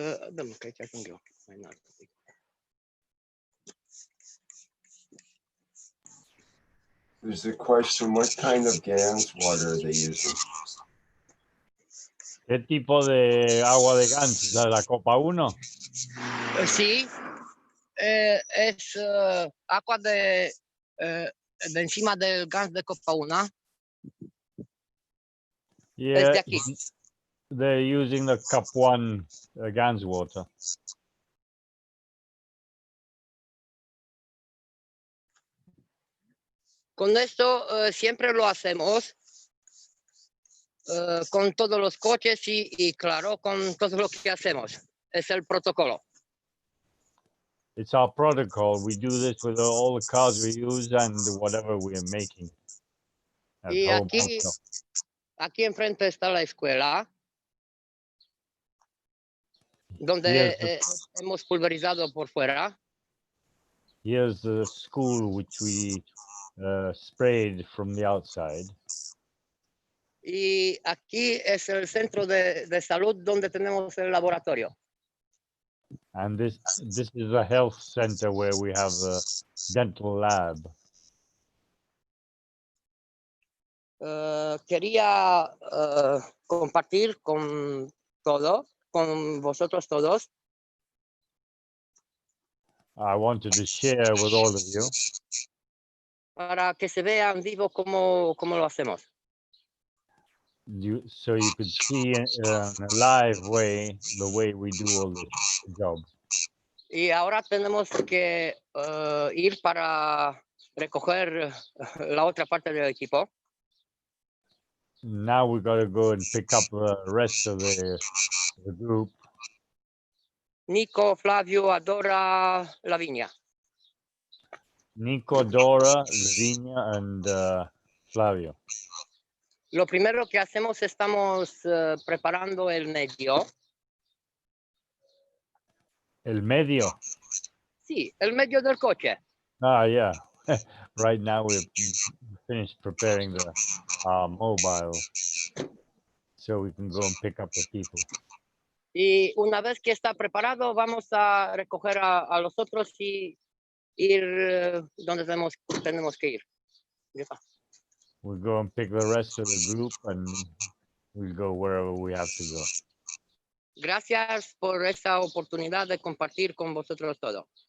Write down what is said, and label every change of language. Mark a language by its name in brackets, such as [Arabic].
[Romanian] Dăm că aici ajung eu mai înalt. [English] There's a question, what kind of Gans water are they using? [Spanish] ¿Qué tipo de agua de Gans? ¿La copa 1? Sí, es agua de encima del gas de copa 1. [English] Yeah, [Spanish] Desde aquí. [English] they're using the cup 1 Gans water. [Spanish] Con esto siempre lo hacemos con todos los coches y claro, con todo lo que hacemos. Es el protocolo. [English] It's our protocol. We do this with all the cars we use and whatever we are making at [Spanish] Y [English] home. [Spanish] aquí enfrente está la escuela, donde hemos pulverizado por fuera. [English] Here's the school which we sprayed from the outside. [Spanish] Y aquí es el centro de salud donde tenemos el laboratorio. [English] And this is a health center where we have a dental lab. [Spanish] Quería compartir con vosotros todos. [English] I wanted to share with all of you [Spanish] Para que se vea en vivo cómo lo hacemos. [English] so you could see in a live way the way we do all this job. [Spanish] Y ahora tenemos que ir para recoger la otra parte del equipo. [English] Now we got to go and pick up the rest of the group. [Spanish] Nico, Flavio, Adora, Lavinia. [English] Nico, Dora, Lavinia, and Flavio. [Spanish] Lo primero que hacemos, estamos preparando el medio. El medio. Sí, el medio del coche. [English] Ah, yeah. Right now we've finished preparing the mobile so we can go and pick up the people. [Spanish] Y una vez que está preparado, vamos a recoger a los otros y ir donde tenemos que ir. [English] We'll go and pick the rest of the group and we'll go wherever we have to go. [Spanish] Gracias por esta oportunidad de compartir con vosotros todo.